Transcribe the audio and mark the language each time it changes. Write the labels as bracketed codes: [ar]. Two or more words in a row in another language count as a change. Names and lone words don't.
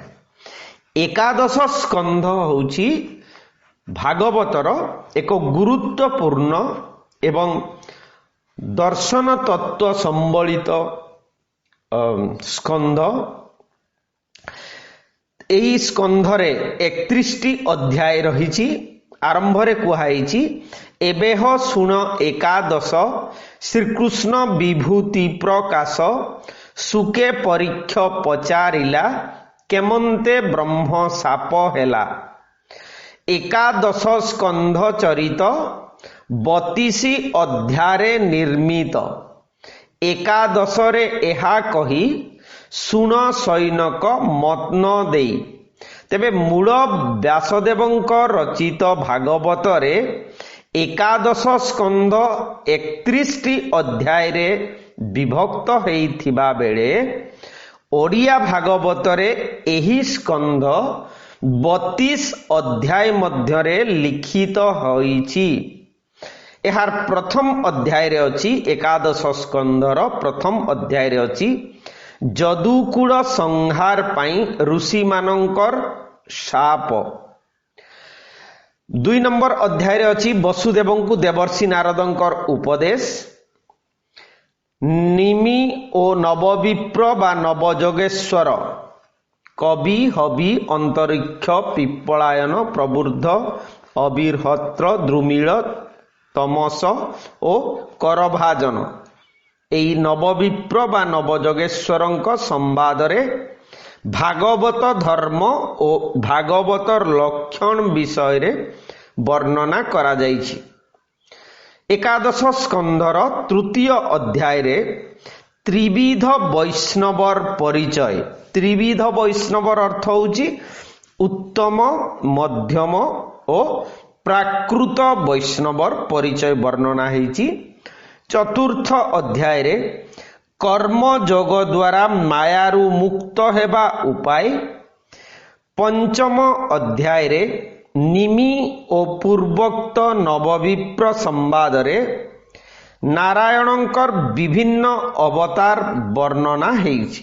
[or] ଏକାଦଶ ସ୍କନ୍ଧ ହେଉଛି ଭାଗବତର ଏକ ଗୁରୁତ୍ୱପୂର୍ଣ୍ଣ ଏବଂ ଦର୍ଶନ ତତ୍ତ୍ୱ ସମ୍ବଳିତ ସ୍କନ୍ଧ। ଏହି ସ୍କନ୍ଧରେ 31ଟି ଅଧ୍ୟାୟ ରହିଛି। ଆରମ୍ଭରେ କୁହାଇଛି ଏବେ ଶୁଣ ଏକାଦଶ ଶ୍ରୀକୃଷ୍ଣ ବିଭୂତି ପ୍ରକାଶ ଶୁକେ ପରୀକ୍ଷ ପଚାରିଲା କେମନ୍ତେ ବ୍ରହ୍ମ ଶାପ ହେଲା। ଏକାଦଶ ସ୍କନ୍ଧ ଚରିତ 32 ଅଧ୍ୟାୟ ନିର୍ମିତ। ଏକାଦଶରେ ଏହା କହି ଶୁଣ ଶୌନକ ମତ୍ନ ଦେଇ। ତେବେ ମୂଳ ବ୍ୟାସଦେବଙ୍କ ରଚିତ ଭାଗବତରେ ଏକାଦଶ ସ୍କନ୍ଧ 31ଟି ଅଧ୍ୟାୟ ରେ ବିଭକ୍ତ ହୋଇଥିବା ବେଳେ ଓଡ଼ିଆ ଭାଗବତରେ ଏହି ସ୍କନ୍ଧ 32 ଅଧ୍ୟାୟ ମଧ୍ୟରେ ଲିଖିତ ହୋଇଛି। ଏହାର ପ୍ରଥମ ଅଧ୍ୟାୟ ରେ ଅଛି ଏକାଦଶ ସ୍କନ୍ଧର ପ୍ରଥମ ଅଧ୍ୟାୟ ରେ ଅଛି ଯଦୁକୁଳ ସଂହାର ପାଇଁ ଋଷି ମାନଙ୍କର ଶାପ। 2 ନମ୍ବର ଅଧ୍ୟାୟ ରେ ଅଛି ବସୁଦେବଙ୍କୁ ଦେବର୍ଷି ନାରଦଙ୍କର ଉପଦେଶ। ନିମି ଓ ନବବିପ୍ର ବା ନବଯୋଗେଶ୍ୱର କବି ହବି ଅନ୍ତରିକ୍ଷ ପିପ୍ପଳାୟନ ପ୍ରବୁଦ୍ଧ ଅବିରହତ୍ର ଦ୍ରୁମିଳ ତମସ ଓ କରଭାଜନ ଏହି ନବବିପ୍ର ବା ନବଯୋଗେଶ୍ୱରଙ୍କ ସମ୍ବାଦରେ ଭାଗବତ ଧର୍ମ ଓ ଭାଗବତର ଲକ୍ଷଣ ବିଷୟ ରେ ବର୍ଣ୍ଣନା କରା ଯାଇଛି। ଏକାଦଶ ସ୍କନ୍ଧର ତୃତୀୟ ଅଧ୍ୟାୟ ରେ ତ୍ରିବିଧ ବୈଷ୍ଣବର ପରିଚୟ। ତ୍ରିବିଧ ବୈଷ୍ଣବର ଅର୍ଥ ହେଉଛି ଉତ୍ତମ ମଧ୍ୟମ ଓ ପ୍ରାକୃତ ବୈଷ୍ଣବର ପରିଚୟ ବର୍ଣ୍ଣନା ହେଉଛି। ଚତୁର୍ଥ ଅଧ୍ୟାୟ ରେ କର୍ମ ଯୋଗ ଦ୍ୱାରା ମାୟାରୁ ମୁକ୍ତ ହେବା ଉପାୟ। ପଞ୍ଚମ ଅଧ୍ୟାୟ ରେ ନିମି ଓ ପୂର୍ବୋକ୍ତ ନବବିପ୍ର ସମ୍ବାଦ ରେ ନାରାୟଣଙ୍କର ବିଭିନ୍ନ ଅବତାର ବର୍ଣ୍ଣନା ହେଉଛି।